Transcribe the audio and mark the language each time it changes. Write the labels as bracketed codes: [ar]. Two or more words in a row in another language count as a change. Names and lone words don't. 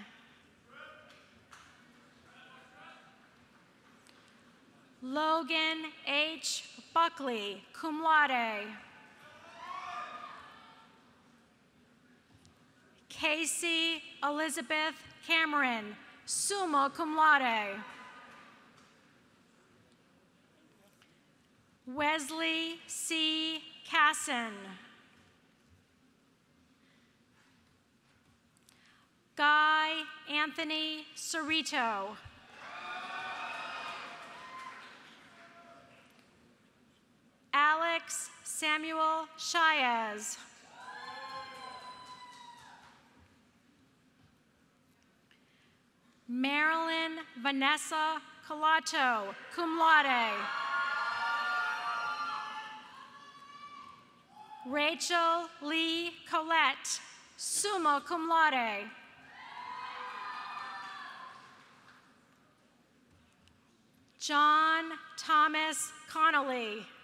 [en] Logan H. Buckley, [la] cum laude. [en] Casey Elizabeth Cameron, [la] summa cum laude. [en] Wesley C. Casson. Guy Anthony Cerrito. Alex Samuel Shaez. Marilyn Vanessa Colato, [la] cum laude. [en] Rachel Lee Collette, [la] summa cum laude. [en] John Thomas Connolly.